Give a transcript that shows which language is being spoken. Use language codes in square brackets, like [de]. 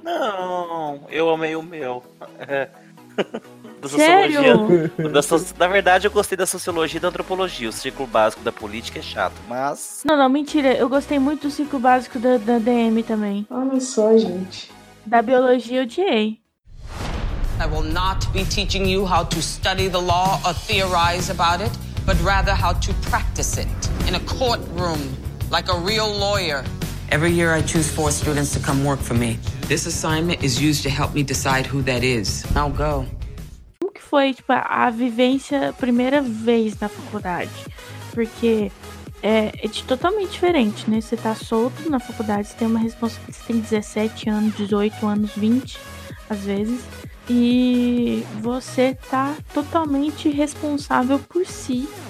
[pt] Não, eu amei o meu. Da sociologia. Sério? Na verdade, eu gostei da sociologia e da antropologia. O ciclo básico da política é chato, mas... Não, mentira. Eu gostei muito do ciclo básico da DM também. Olha só, gente. Da biologia, eu odiei. [en] I will not be teaching you how to study the law or theorize about it, but rather how to practice it in a courtroom. Like a real lawyer. Every year I choose 4 students to come work for me. This assignment is used to help me decide who that is. Now go. [pt] Como que foi, tipo, a vivência primeira vez na faculdade? Porque é totalmente diferente, né? Você tá solto na faculdade, você tem uma responsabilidade, você tem 17 anos, 18 anos, 20, às vezes. E você tá totalmente responsável por si.